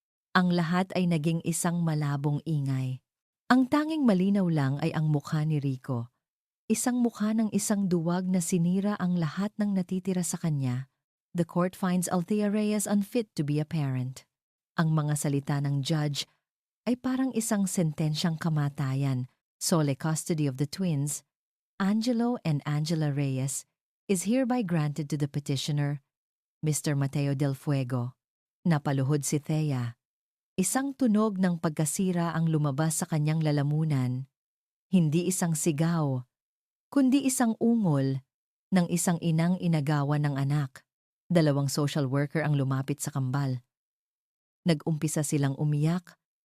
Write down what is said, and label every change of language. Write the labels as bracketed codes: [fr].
[tl] Ang lahat ay naging isang malabong ingay. Ang tanging malinaw lang ay ang mukha ni Rico. Isang mukha ng isang duwag na sinira ang lahat ng natitira sa kanya. [en] The court finds Althea Reyes unfit to be a parent. [tl] Ang mga salita ng judge ay parang isang sentensyang kamatayan. [en] Sole custody of the twins, Angelo and Angela Reyes, is hereby granted to the petitioner, Mr. [tl] Mateo Del Fuego. Napaluhod si Thea. Isang tunog ng pagkasira ang lumabas sa kanyang lalamunan. Hindi isang sigaw, kundi isang ungol ng isang inang inagawan ng anak. 2 social worker ang lumapit sa kambal. Nag-umpisa silang umiyak.